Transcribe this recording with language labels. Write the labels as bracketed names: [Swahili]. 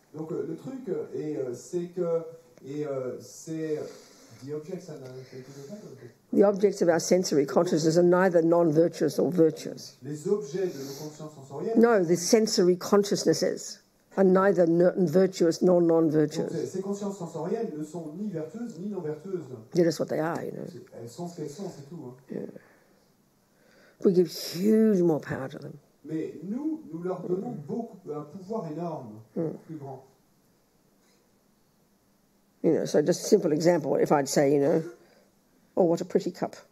[French] Donc, le truc, c'est que. C'est. [English] The objects and The objects of our sensory consciousness are neither non-virtuous or virtuous. [French] Les objets de nos consciences sensorielles. [English] No, the sensory consciousnesses are neither virtuous nor non-virtuous. [French] Donc, ces consciences sensorielles ne sont ni vertueuses ni non vertueuses. [English] They're just what they are, you know. [French] Elles sont ce qu'elles sont, c'est tout. Hein. [English] Yeah. We give huge more power to them. [French] Mais nous leur donnons un pouvoir énorme, beaucoup plus grand. [English] You know, so just a simple example. If I'd say, you know, oh, what a pretty cup.